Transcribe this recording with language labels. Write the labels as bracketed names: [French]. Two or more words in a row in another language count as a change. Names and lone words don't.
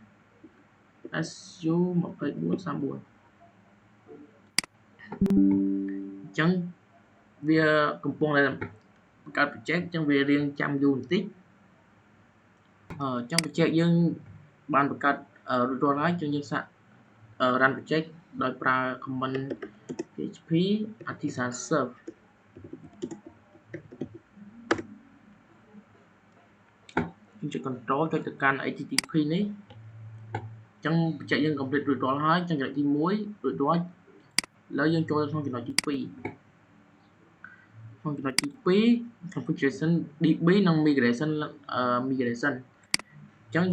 [Khmer] SU 2434អញ្ចឹងវាកំពុងតែបង្កើត project អញ្ចឹងវារៀងចាំយូរបន្តិចអញ្ចឹង project យើងបានបង្កើតរួចរាល់ហើយអញ្ចឹងយើងសាក [English] run project [Khmer] ដោយប្រើ [English] command php artisan serve [Khmer] យើងចុច control ចុចទៅកាន់ http នេះអញ្ចឹង project យើង complete រួចរាល់ហើយអញ្ចឹងចំណុចទី1រួចរាល់ឥឡូវយើងចូលទៅក្នុងចំណុចទី2 ក្នុងចំណុចទី2 [English] configuration DB [Khmer] និង migration អញ្ចឹង